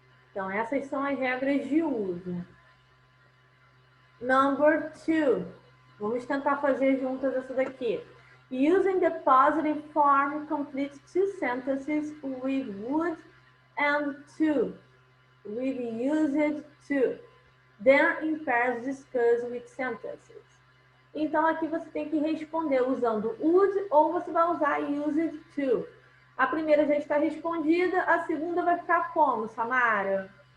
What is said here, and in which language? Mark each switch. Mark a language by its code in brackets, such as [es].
[pt] Então, essas são as regras de uso. [en] Number 2. [pt] Vamos tentar fazer juntas essa daqui. [en] Using the positive form, complete 2 sentences with would and to. With used to. Then in pairs discuss with sentences. [pt] Então, aqui você tem que responder usando would ou você vai usar used to. A primeira já está respondida, a segunda vai ficar como, Samara?